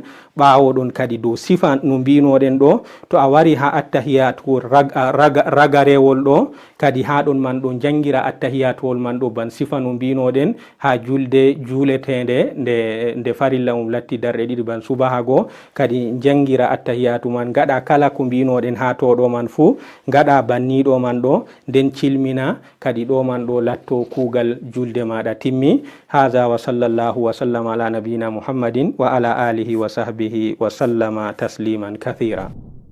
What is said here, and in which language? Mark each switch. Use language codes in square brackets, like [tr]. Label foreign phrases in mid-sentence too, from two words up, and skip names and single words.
[ff] ɓawo ɗon kadi dow sifa no mbinoɗen ɗo, to a wari ha attahiyatu ragarewol ɗo kadi ha ɗon man ɗo jangira attahiyatuwol man ɗo ban sifa no mbinoɗen ha julde juuletende nde farilla mum latti darɗe ɗiɗi ban subaha go, kadi jangira attahiyatu man, gaɗa kala ko mbinoɗen ha to ɗo man fu, gaɗa banniɗo man ɗo, nden cilmina, kadi ɗo man ɗo latto kugal julde maɗa timmi. [ar] هذا وصلى الله وسلم على نبينا محمد وعلى آله وصحبه وسلم تسليما كثيرا.